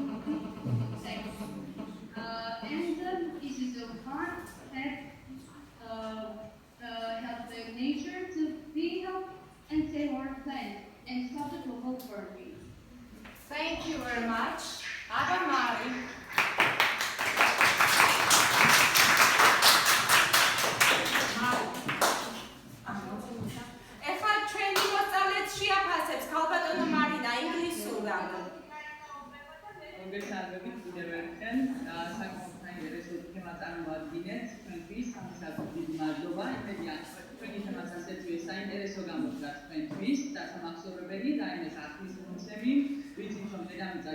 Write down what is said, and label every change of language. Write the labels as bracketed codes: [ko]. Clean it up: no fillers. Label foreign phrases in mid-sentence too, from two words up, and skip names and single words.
[en] And this is a one step help the nature to be healthy and save our planet and stop the global warming. Thank you very much. Aba Mari. [ka] მოგესალმებით კიდევ ერთხელ საკმაოდ საინტერესო თემას წარმოვადგინეთ თქვენთვის სამისად დიდი მადლობა იმედია თქვენი თემაც ასეთივე საინტერესო გამოდგა თქვენთვის და სამახსოვრებელი რაიმე სახლის მომცემი ვიცით რომ დედამიწა